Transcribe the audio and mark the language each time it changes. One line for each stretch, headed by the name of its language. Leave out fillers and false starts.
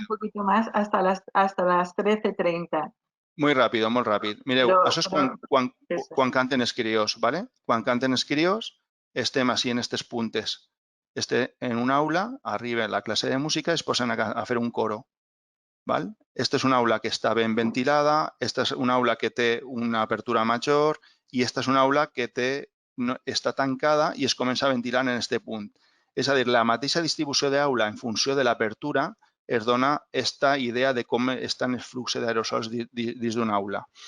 Spanish: un poquito más hasta las 13:30.
Catalan: Molt ràpid, molt ràpid. Mireu, això és quan canten els crios, ¿vale? Quan canten els crios, estem així en aquestes puntes. En una aula, arriba la clase de música i es posen a fer un coro. ¿Vale? Esta és una aula que està ben ventilada, esta és una aula que té una apertura major i esta és una aula que està tancada i es comença a ventilar en aquest punt. És a dir, la mateixa distribució d'aula en funció de l'apertura es dona aquesta idea de com estan els fluxos d'aerosols dins d'una aula.